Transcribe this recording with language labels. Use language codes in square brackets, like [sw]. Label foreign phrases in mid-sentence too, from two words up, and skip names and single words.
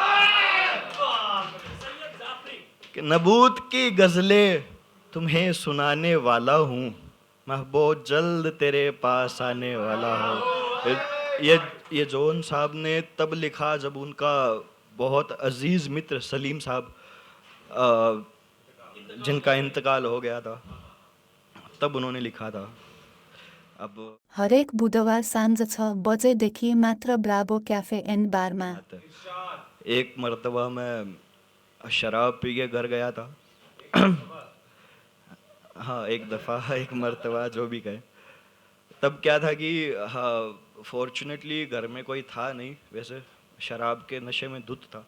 [hi] नबूत की गजलें तुम्हें सुनाने वाला हूँ, मैं बहुत जल्द तेरे पास आने वाला हूँ। ये जॉन साहब ने तब लिखा जब उनका बहुत अजीज मित्र सलीम साहब जिनका इंतकाल हो गया था, तब उन्होंने लिखा था। अब [ne] हरेक बुधबार साँझ 6 बजेदेखि मात्र ब्राभो क्याफे एन्ड बारमा। [hi] एक मर्तबा मैं शराब पी के घर गया था। हाँ, एक दफ़ा, एक मर्तबा, जो भी कहे। तब क्या था कि हाँ, फॉर्चुनेटली घर में कोई था नहीं, वैसे शराब के नशे में धुत था।